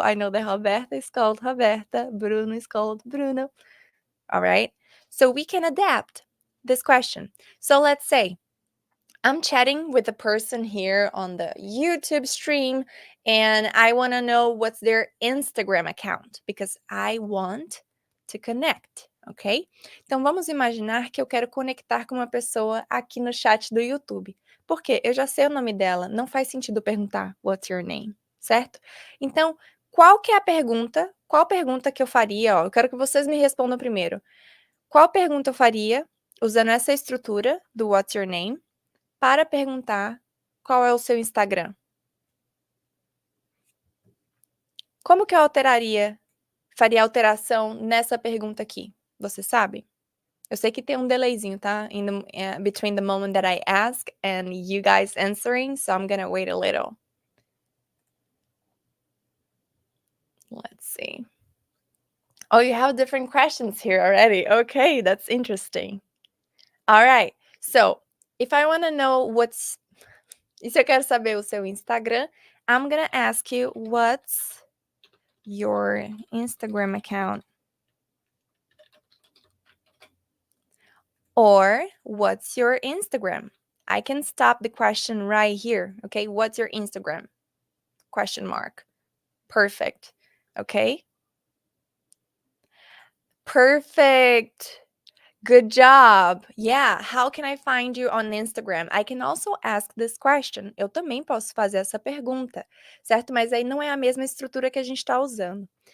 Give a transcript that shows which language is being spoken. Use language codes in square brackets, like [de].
[en] I know that Roberta is called Roberta. Bruno is called Bruno. All right. So, we can adapt this question. So, let's say I'm chatting with a person here on the YouTube stream and I want to know what's their Instagram account because I want to connect, ok? [pt] Então vamos imaginar que eu quero conectar com uma pessoa aqui no chat do YouTube. Por quê? Eu já sei o nome dela, não faz sentido perguntar [en] what's your name, [pt] certo? Então, qual que é a pergunta? Qual pergunta que eu faria? Ó, eu quero que vocês me respondam primeiro. Qual pergunta eu faria usando essa estrutura do what's your name? Para perguntar qual é o seu Instagram. Como que eu faria alteração nessa pergunta aqui? Você sabe? Eu sei que tem um delayzinho, tá? [en] Between the moment that I ask and you guys answering, so I'm gonna wait a little. Let's see. Oh, you have different questions here already. Okay, that's interesting. All right. So, if I want to know [pt] e se eu quero saber o seu [en] Instagram, I'm gonna ask you what's your Instagram account? Or what's your Instagram? I can stop the question right here. Okay, what's your Instagram? Question mark. Perfect. Okay. Perfect. Good job. Yeah, how can I find you on Instagram? I can also ask this question. [pt] Eu também posso fazer essa pergunta, certo? Mas aí não é a mesma estrutura que a gente está usando.